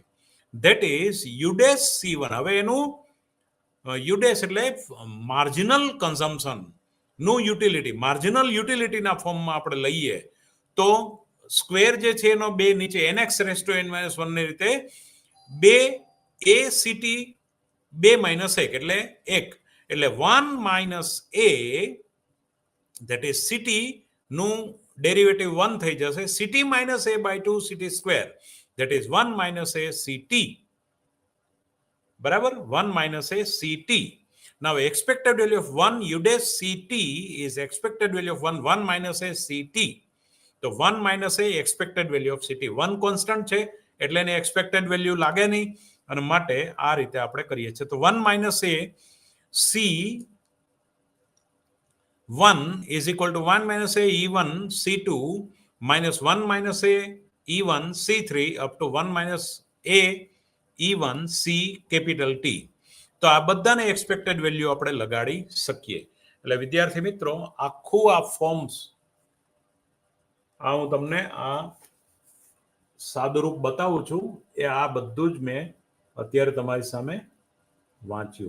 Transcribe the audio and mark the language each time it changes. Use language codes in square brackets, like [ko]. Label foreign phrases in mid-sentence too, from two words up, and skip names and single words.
[en] that is U dash C1. [gu] હવે એનું U dash એટલે [en] marginal consumption [gu] નું યુટિલિટી, માર્જિનલ યુટિલિટીના ફોર્મમાં આપણે લઈએ તો સ્ક્વેર જે છે એનો 2 નીચે nx⁻n-1 ની રીતે [en] 2 a CT 2 minus 1 [gu] એટલે 1 એટલે [en] 1 minus a, that is CT [gu] નું ડેરિવેટિવ 1 થઈ જશે. [en] CT minus a/2 CT square, that is 1 minus a CT. [gu] બરાબર, [en] 1 minus a CT. Now expected value of 1 U dash CT is expected value of 1 minus a CT. તો 1 minus a expected value of CT. [gu] 1 કોન્સ્ટન્ટ છે એટલે એની [en] expected value [gu] લાગે નહીં અને માટે આ રીતે આપણે કરીએ છીએ. [en] તો 1 minus a C1 is equal to 1 minus a E1 C2 minus 1 minus a E1 C3 up to 1 minus a E1 C capital T. [gu] તો આ બધાને [en] expected value [gu] આપણે લગાડી શકીએ. એટલે વિદ્યાર્થી મિત્રો, આખું આ ફોર્મ્સ હું તમને આ સાદુરૂપ બતાવું છું. એ આ બધું જ મેં અત્યારે તમારી સામે વાંચ્યું.